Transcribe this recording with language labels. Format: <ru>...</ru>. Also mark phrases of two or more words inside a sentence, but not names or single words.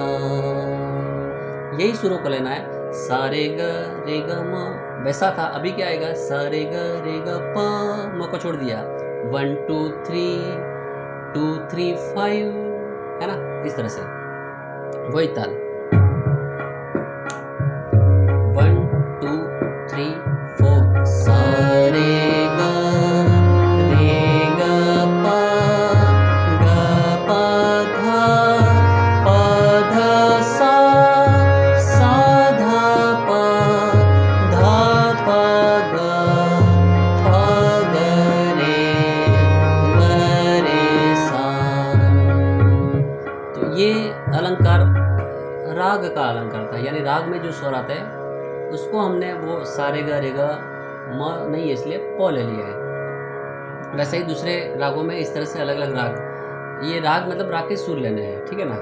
<hi>यही सुरों को लेना है। सारे ग रे ग म वैसा था, अभी क्या आएगा, सारे ग रे ग प, म को छोड़ दिया, 1 2 3 2 3 5, है ना, इस तरह से वही ताल 1 2 3 4 सारे ग रे ग प ध सा, सा ध प ध प ग रे सा। तो ये अलंकार राग का अलंकार था, यानी राग में जो स्वर आता है उसको हमने वो सारे ग रे ग म नहीं है इसलिए प ले लिया है। वैसे ही दूसरे रागों में इस तरह से अलग अलग राग, ये राग मतलब राग के सुर लेने हैं, ठीक है ना।</hi>